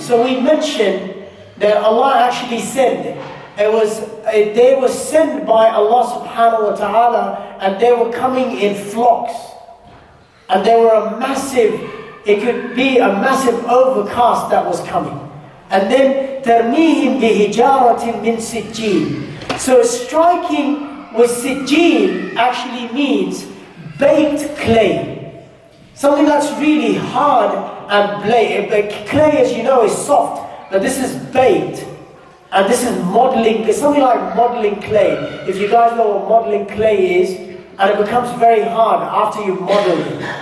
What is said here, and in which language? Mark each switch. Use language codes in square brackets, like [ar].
[en] So we mentioned that Allah actually sent. They were sent by Allah subhanahu wa ta'ala, and they were coming in flocks. And they were it could be a massive overcast that was coming. And then [ar] تَرْمِيهِمْ بِهِجَارَةٍ مِّن سِجِّيلٍ. [en] So striking with sijil actually means baked clay. Something that's really hard and clay, as you know, is soft, but this is baked. And this is modeling, it's something like modeling clay. If you guys know what modeling clay is, and it becomes very hard after you model it.